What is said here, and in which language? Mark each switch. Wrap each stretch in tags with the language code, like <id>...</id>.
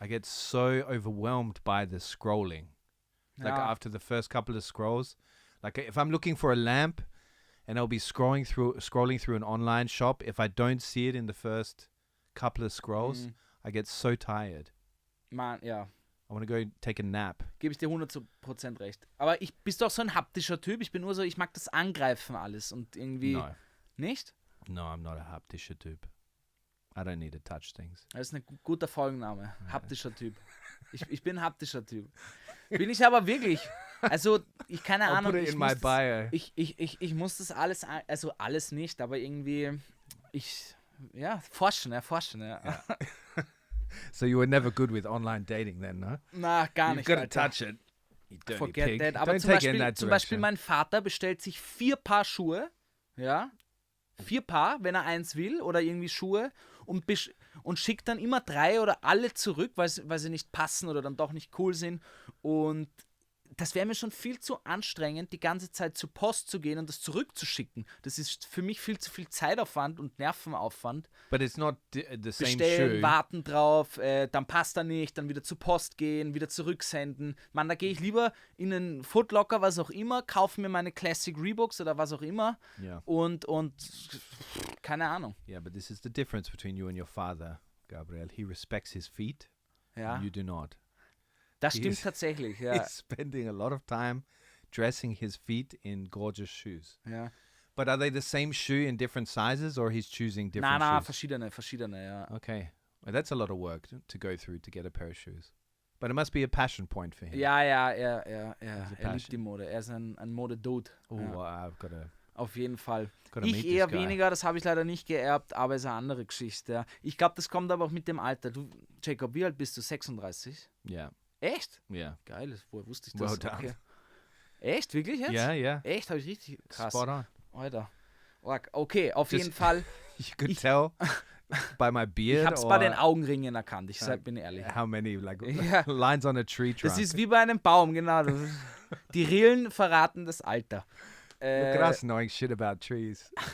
<en>I get so overwhelmed by the scrolling. Like</en> <de>Ja.</de> <en>after the first couple of scrolls. Like if I'm looking for a lamp and I'll be scrolling through an online shop, if I don't see it in the first couple of scrolls, I get so tired.</en> <de>Man, ja.</de> <en>I want to go take a nap.</en> <de>Gebe ich dir 100% recht. Aber bist du auch so ein haptischer Typ? Ich bin nur so, ich mag das Angreifen alles und irgendwie...</de> <en>No.</en> <de>Nicht?</de> <en>No, I'm not a</en> <de>haptischer Typ.</de> <en>I don't need to touch things.</en> <de>Das ist ein guter Folgenname. Haptischer Typ. Ich bin haptischer Typ. Bin ich aber wirklich. Also, keine Ahnung.</de> <en>Put it in my bio.</en> <de>Ich muss das alles, also alles nicht, aber irgendwie, forschen. Ja.</de> <en>So you were never good with online dating then, no?</en> <de>Na, gar nicht.</de> <en>You've got to touch it. You dirty Forget pig. that.</en> <de>Aber zum Beispiel mein Vater bestellt sich 4 Paar Schuhe, ja, 4 Paar, wenn er eins will, oder irgendwie Schuhe, und schickt dann immer 3 oder alle zurück, weil sie nicht passen oder dann doch nicht cool sind. Und das wäre mir schon viel zu anstrengend, die ganze Zeit zur Post zu gehen und das zurückzuschicken. Das ist für mich viel zu viel Zeitaufwand und Nervenaufwand.</de> <en>But it's not the same</en> <de>Bestellen,</de> <en>shoe.</en> <de>warten drauf, dann passt er nicht, dann wieder zur Post gehen, wieder zurücksenden. Mann, da gehe ich lieber in einen Footlocker, was auch immer, kaufe mir meine Classic Reeboks oder was auch immer und keine Ahnung.</de> <en>Yeah, but this is the difference between you and your father, Gabriel. He respects his feet, and you do not.</en> <de>Das stimmt tatsächlich, ja.</de> <en>He's spending a lot of time dressing his feet in gorgeous shoes.</en> <de>Ja.</de> <en>But are they the same shoe in different sizes, or he's choosing different shoes?</en> <de>Verschiedene, ja.</de> <en>Okay. Well, that's a lot of work to go through to get a pair of shoes. But it must be a passion point for him.</en> <de>Ja. Er liebt die Mode. Er ist ein Mode-Dude.</de> <en>Oh, I've got to...</en> <de>Auf jeden Fall.</de> <en>Gotta</en> <de>Ich eher weniger, das habe ich leider nicht geerbt, aber ist eine andere Geschichte. Ja. Ich glaube, das kommt aber auch mit dem Alter. Du, Jacob, wie alt bist du? 36?</de> <en>Yeah.</en> <de>Echt?</de> <en>Yeah.</en> <de>Geil, woher wusste ich das?</de> <en>Well done.</en> <de>Okay. Echt? Wirklich jetzt?</de> <en>Yeah.</en> <de>Echt? Habe ich richtig krass.</de> <en>Spot on.</en> <de>Alter. Okay, auf jeden Fall.</de> <en>You could tell by my beard.</en> <de>Ich habe es bei den Augenringen erkannt, bin ehrlich.</de> <en>How many, like, lines on a tree trunk?</en> <de>Das ist wie bei einem Baum, genau. Die Rillen verraten das Alter.</de> <en>Look at us knowing shit about trees.</en>